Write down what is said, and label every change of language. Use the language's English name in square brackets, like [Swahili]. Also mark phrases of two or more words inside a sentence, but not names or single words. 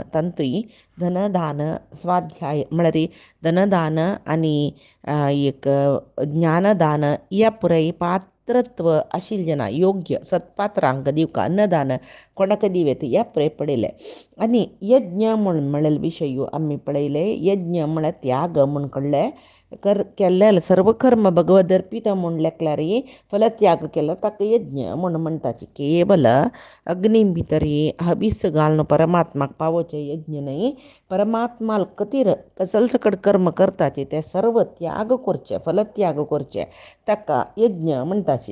[Konkani] तांतूय धनदान स्वाध्याय म्हळ्यार धनदान आनी एक ज्ञानदान ह्या पुराय पात्रत्व आशिल्लें ना. योग्य सत्पात्रांक दिवका अन्नदान कोणाक दिवेत ह्या पुराय पडयलें. आनी यज्ञ म्हणलेले विशय आमी पळयले. यज्ञ म्हळ्यार त्याग म्हूण कळ्ळें. केल्ले सर्व कर्म भगवद अर्पित म्हूण लेखल्यार फलत्याग केलो ताका यज्ञ म्हूण म्हणटाची. केवल अग्नी भितर हवीस घालून परमात्माक पावोवचें यज्ञ न्हय. परमात्माल खातीर कसल सकट कर्म करताचे ते सर्व त्याग करचे, फलत्याग करचे ताका यज्ञ म्हणटाची.